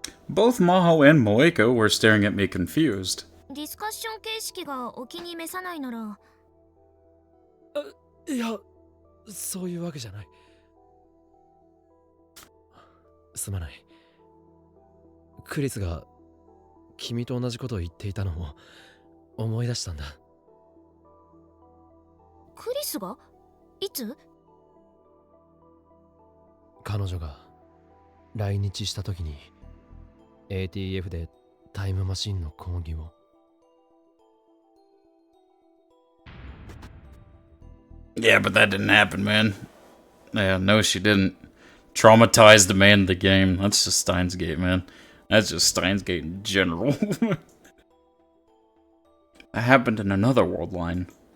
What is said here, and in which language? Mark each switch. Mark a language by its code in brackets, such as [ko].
[en] Both Maho and Moeko were staring at me confused. [ja] ディスカッション形式がお気に召さないなら。いや、そういうわけじゃない。すまない。クリスが君と同じことを言っていたのを思い出したんだ。クリスが？いつ？彼女が来日した時に ATF でタイムマシンの講義を。 [en] Yeah, but that didn't happen, man. Yeah, no, she didn't. Traumatized the man of the game. That's just Steins Gate, man. That's just Steins Gate in general. That happened in another world line.